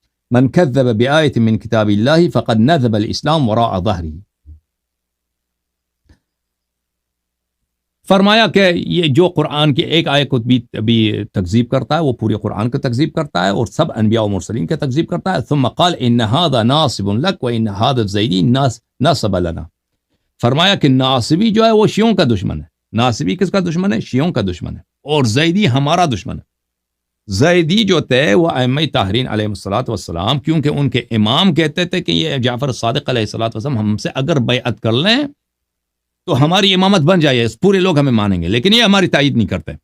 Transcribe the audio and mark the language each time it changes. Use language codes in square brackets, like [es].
[ar] من کذب بآیت من کتاب اللہ فقد نذب الاسلام وراء ظہرہ. [ur] فرمایا کہ یہ جو قرآن کی ایک آیت کو بھی تکذیب کرتا ہے وہ پورے قرآن کا تکذیب کرتا ہے، اور سب انبیاء و مرسلین کا تکذیب کرتا ہے. [ar] ثم قال ان هذا ناصب لك وان هذا الزیدی نصب لنا. [ur] فرمایا کہ ناصبی جو ہے وہ شیعوں کا دشمن ہے. ناصبی کس کا دشمن ہے؟ شیعوں کا دشمن ہے. اور زیدی ہمارا دشمن ہے. زیدی جو تھے وہ ائمہ طاہرین علیہ الصلوۃ والسلام، کیونکہ ان کے امام کہتے تھے کہ یہ جعفر صادق علیہ الصلوۃ والسلام ہم سے اگر بیعت کر لیں تو ہماری امامت بن جائے، پورے لوگ ہمیں مانیں گے، لیکن یہ ہماری تائید نہیں کرتے.